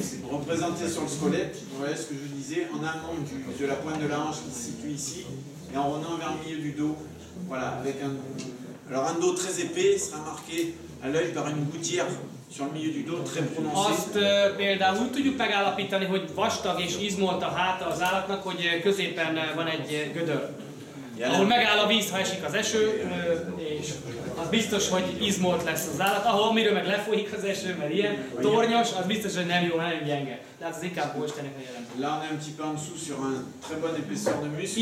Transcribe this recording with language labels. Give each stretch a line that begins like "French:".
French: représenté sur le squelette, vous voyez ce que je disais, en amont de la pointe de la hanche qui se situe ici, et en revenant vers le milieu du dos, voilà, avec un dos très épais sera marqué à l'œil par une gouttière sur le milieu du dos, très prononcée.
Hungarian: Azt például úgy tudjuk megállapítani, hogy vastag és izmolt a háta az állatnak, hogy középen van egy gödör. Ahol megáll a víz, ha esik az eső, és az biztos, hogy izmolt lesz az állat. Ahol amiről meg lefolyik az eső, mert ilyen tornyos, az biztos, hogy nem jó, nem gyenge. De az inkább Hóistennek a jelent.
French: Là on est un petit peu en dessous sur un très bonne épaisseur de muscle.